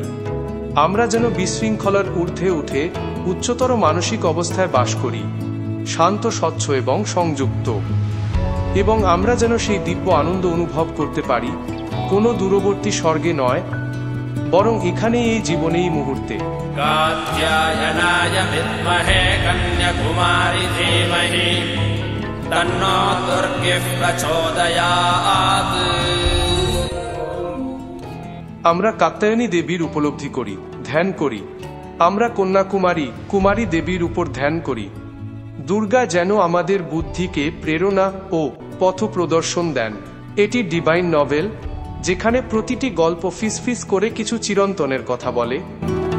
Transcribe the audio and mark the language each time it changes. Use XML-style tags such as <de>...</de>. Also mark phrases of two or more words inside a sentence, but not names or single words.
<bn>আমরা যেন বিশৃঙ্খলার ঊর্ধ্বে উঠে উচ্চতর মানসিক অবস্থায় বাস করি, শান্ত, স্বচ্ছ এবং সংযুক্ত। এবং আমরা যেন সেই দিব্য আনন্দ অনুভব করতে পারি, কোনো দূরবর্তী স্বর্গে নয়, বরং এখানে এই জীবনে, এই মুহূর্তে।</bn> <sa>कात्यायनाय विद्महे कन्याकुमारी धीमहि तन्नो दुर्गिः प्रचोदयात्।</sa> <bn>আমরা কাত্যায়নী দেবীর উপলব্ধি করি, ধ্যান করি। আমরা কুমারী দেবীর উপর ধ্যান করি। দুর্গা যেন আমাদের বুদ্ধিকে প্রেরণা ও পথ প্রদর্শন দেন। এটি</bn> <en>divine novel,</en> <bn>যেখানে প্রতিটি গল্প ফিসফিস করে কিছু চিরন্তনের কথা বলে।</bn>